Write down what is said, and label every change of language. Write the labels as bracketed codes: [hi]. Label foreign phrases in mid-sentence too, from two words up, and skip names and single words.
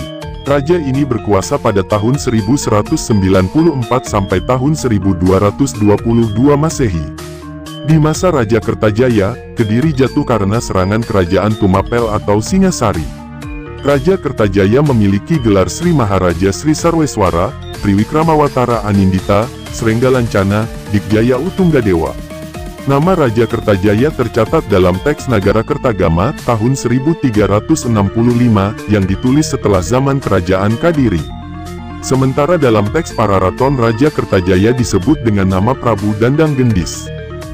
[id] Raja ini berkuasa pada tahun 1194 sampai tahun 1222 Masehi. Di masa Raja Kertajaya, Kediri jatuh karena serangan Kerajaan Tumapel atau Singasari. Raja Kertajaya memiliki gelar Sri Maharaja Sri Sarweswara, Triwikramawatara Anindita, Srenggalancana, Dikjaya Utunggadewa. Nama Raja Kertajaya tercatat dalam teks Nagara Kertagama tahun 1365 yang ditulis setelah zaman Kerajaan Kadiri. Sementara dalam teks Pararaton Raja Kertajaya disebut dengan nama Prabu Dandang Gendis.